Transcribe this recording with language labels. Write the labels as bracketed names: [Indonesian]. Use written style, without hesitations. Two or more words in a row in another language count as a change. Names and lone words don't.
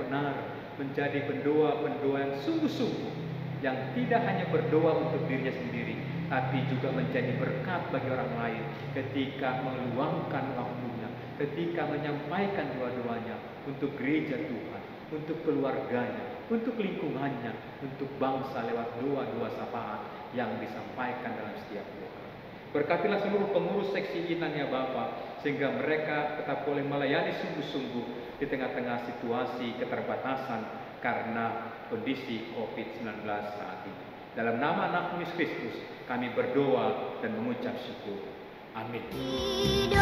[Indonesian] benar, menjadi pendoa-pendoa yang sungguh-sungguh, yang tidak hanya berdoa untuk dirinya sendiri, tapi juga menjadi berkat bagi orang lain ketika meluangkan waktunya, ketika menyampaikan doa-doanya untuk gereja Tuhan, untuk keluarganya, untuk lingkungannya, untuk bangsa lewat doa-doa sapaan yang disampaikan dalam setiap doa. Berkatilah seluruh pengurus seksi inang, ya Bapa, sehingga mereka tetap boleh melayani sungguh-sungguh di tengah-tengah situasi keterbatasan karena kondisi COVID-19 saat ini. Dalam nama Anak Yesus Kristus kami berdoa dan mengucap syukur.